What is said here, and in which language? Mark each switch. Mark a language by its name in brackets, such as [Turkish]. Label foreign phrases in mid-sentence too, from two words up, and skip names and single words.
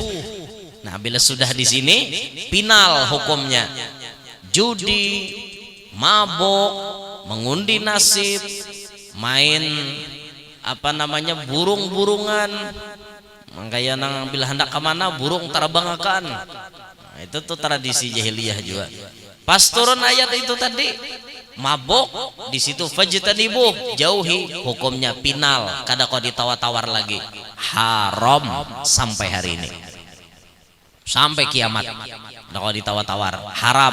[Indonesian] Nah, bila sudah di sini final hukumnya. Judi, mabuk, mengundi nasib, main burung-burungan. [Banjar] Makanya nang bila hendak kemana burung terbangkan. Nah, itu tuh tradisi jahiliyah juga. Pas turun ayat itu tadi mabuk di situ fajtanibuh, jauhi, hukumnya final, kada kau ditawar-tawar lagi, haram sampai hari ini, sampai kiamat, kada kau ditawar-tawar, haram.